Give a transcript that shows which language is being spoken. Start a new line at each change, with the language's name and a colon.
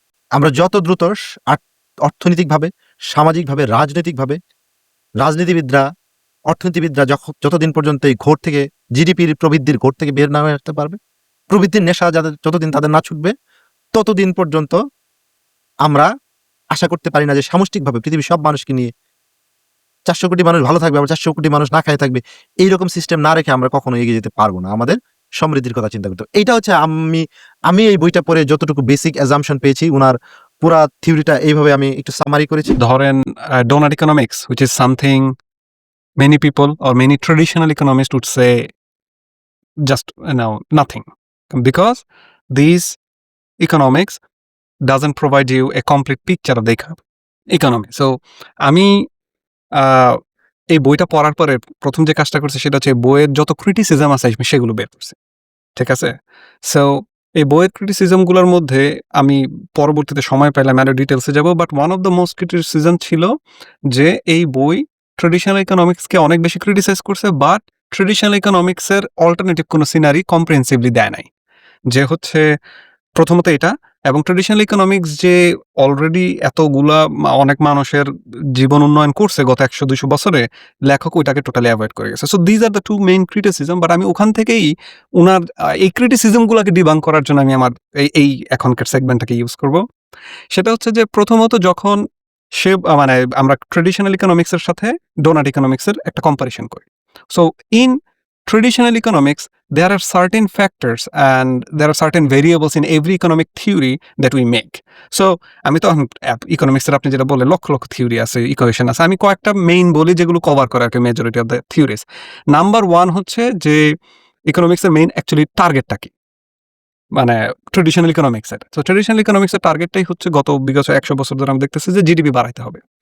Bangla: আমরা যত দ্রুত অর্থনৈতিকভাবে, সামাজিকভাবে, রাজনীতিবিদরা, অর্থনীতিবিদরা যতদিন পর্যন্ত এই ঘোর থেকে, জিডিপির প্রবৃদ্ধির ঘোর থেকে বের না হয়ে আসতে পারবে, প্রবৃদ্ধির নেশা যতদিন তাদের না ছুটবে, ততদিন পর্যন্ত আমরা আশা করতে পারি না যে সামষ্টিকভাবে পৃথিবীর সব মানুষকে নিয়ে ৪০০ কোটি মানুষ ভালো থাকবে, আবার ৪০০ কোটি মানুষ না খেয়ে থাকবে। এইরকম সিস্টেম না রেখে আমরা কখনো এগিয়ে যেতে পারবো না। আমাদের সমৃদ্ধির কথা চিন্তা করতে হবে। এইটা হচ্ছে আমি এই বইটা পড়ে যতটুকু বেসিক অ্যাজাম্পশন পেয়েছি, উনার পুরা থিওরিটা এইভাবে আমি একটু সামারি করেছি। ধরেন donut economics,
English: which is something many people or many traditional economists would say just nothing, because these economics doesn't provide you a complete picture of the economy.
Bangla: So আমি এই বইটা পড়ার পরে প্রথম যে কাজটা করছি সেটা হচ্ছে বইয়ের যত ক্রিটিসিজম আছে আমি সেগুলো বের করছি। ঠিক আছে? সো এই বইয়ের ক্রিটিসিজম গুলোর মধ্যে আমি পরবর্তীতে সময় পেলে আরো ডিটেইলসে যাব।
English: but one of the most criticism
Bangla: ছিল যে এই বই ট্র্যাডিশনাল ইকোনমিক্সকে অনেক বেশি ক্রিটিসাইজ করছে, বাট ট্র্যাডিশনাল ইকোনমিক্সের অল্টারনেটিভ কোনো সিনারি কম্প্রিহেন্সিভলি দেয় নাই। যে হচ্ছে প্রথমত এটা, এবং ট্র্যাডিশনাল ইকোনমিক্স যে অলরেডি এতগুলা অনেক মানুষের জীবন উন্নয়ন করছে গত ১০০-২০০ বছরে, লেখক ওইটাকে টোটালি অ্যাভয়েড করে গেছে।
English: So these are the two main criticism.
Bangla: But আমি ওখান থেকেই উনার এই ক্রিটিসিজম গুলাকে ডিবাঙ্ক করার জন্য আমি আমার এই এখনকার সেগমেন্টটাকে ইউজ করব। সেটা হচ্ছে যে প্রথমত যখন সে মানে আমরা ট্র্যাডিশনাল ইকোনমিক্সের সাথে ডোনাট ইকোনমিক্সের একটা কম্পারিশন করি।
English: So in traditional economics, there are certain factors and there are certain variables in every economic theory that we make.
Bangla: So আমি তো ইকোনমিক্সের আপনি যেটা বললেন লক্ষ লক্ষ থিওরি আছে, ইকুয়েশন আছে, আমি কয়েকটা মেইন বলি যেগুলো কভার করে আর কি
English: Majority of the theories.
Bangla: Number 1 হচ্ছে যে ইকোনমিক্সের মেইন অ্যাকচুয়ালি টার্গেটটা কি, মানে ট্র্যাডিশনাল ইকোনমিক্সের। সো ট্র্যাডিশনাল ইকোনমিক্সের টার্গেটটাই হচ্ছে গত বিগত ১০০ বছর ধরে আমরা দেখতেছি যে জিডিপি বাড়াইতে হবে।